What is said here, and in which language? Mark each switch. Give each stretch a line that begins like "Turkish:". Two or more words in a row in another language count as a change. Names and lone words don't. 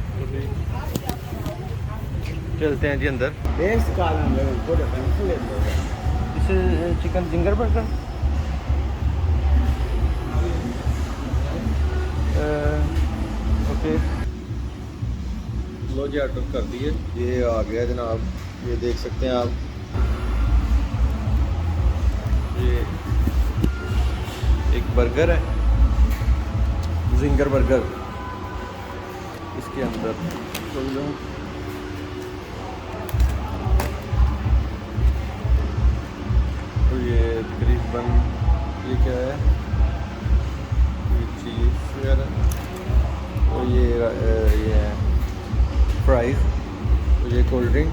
Hindi: चलते हैं जी अंदर।
Portuguese: Nesse cara, meu, toda a frente,
English: This is chicken zinger burger.
Hindi: ओके, लो जी ऑर्डर कर दिए, ये आ गया जनाब। ये देख सकते हैं आप, ये एक बर्गर है, जिंगर बर्गर। इसके अंदर खोल लो, तो ये तकरीबन ये क्या है, ये चीज़ वगैरह, तो ये है फ्राइज़, तो ये
English: cold drink.